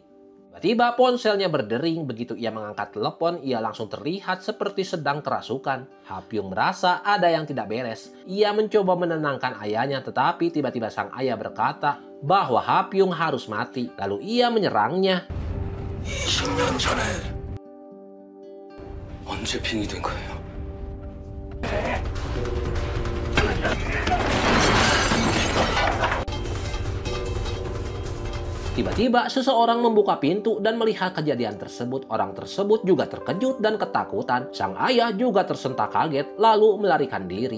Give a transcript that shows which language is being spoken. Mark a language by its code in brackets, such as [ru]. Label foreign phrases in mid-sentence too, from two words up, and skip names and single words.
[id] Tiba-tiba ponselnya berdering. Begitu ia mengangkat telepon, ia langsung terlihat seperti sedang kerasukan. Hapyong merasa ada yang tidak beres. Ia mencoba menenangkan ayahnya, tetapi tiba-tiba sang ayah berkata bahwa Hapyong harus mati. Lalu ia menyerangnya. [ko] 20년 전에 언제 빙이 된 거예요? [id] Tiba-tiba seseorang membuka pintu dan melihat kejadian tersebut. Orang tersebut juga terkejut dan ketakutan. Sang ayah juga tersentak kaget lalu melarikan diri.